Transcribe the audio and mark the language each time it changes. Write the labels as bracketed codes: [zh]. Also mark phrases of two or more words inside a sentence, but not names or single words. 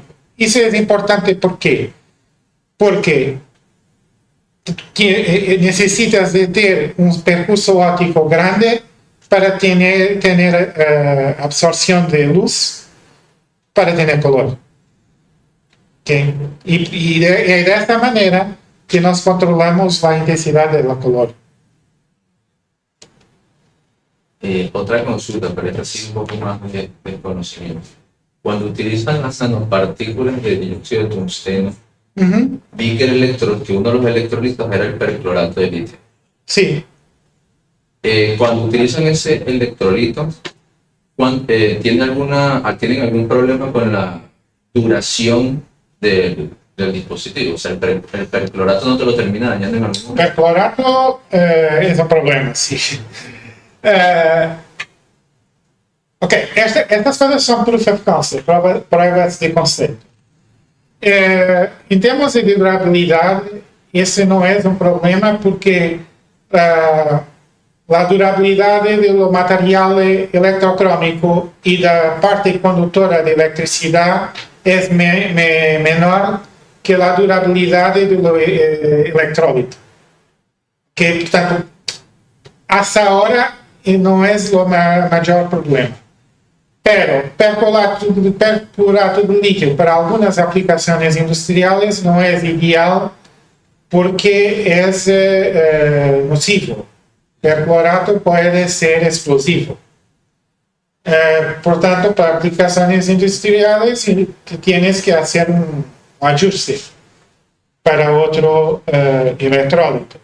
[pt] Isso é importante por quê? Porque necesitas de ter um percurso óptico grande para ter absorção de luz, para ter color. Okay? E é desta maneira que nós controlamos a intensidade da color. [es] Otra consulta, pero esta sí un poco más de conocimiento. Cuando utilizan las nanopartículas de dióxido de tungsteno, vi que que uno de los electrolitos era el perclorato de litio. Sí. Cuando utilizan ese electrolito, ¿tienen algún problema con la duración del dispositivo? O sea, el perclorato no te lo termina dañando en algún momento. Perclorato es un problema, sí. [pt] Ok, estas coisas são [en] proof of concept, [pt] provas de conceito. Em termos de durabilidade, esse não é um problema porque a durabilidade do material eletrocrômico e da parte condutora de eletricidade é menor que a durabilidade do eletrólito. Que, portanto, [es] hasta ahora [pt] não é o maior problema. Pero perclorato de litio para algumas aplicações industriais não é ideal porque es nocivo. [es] Perclorato puede ser explosivo. Por tanto, para aplicaciones industriales tienes que hacer un ajuste para otro electrolito.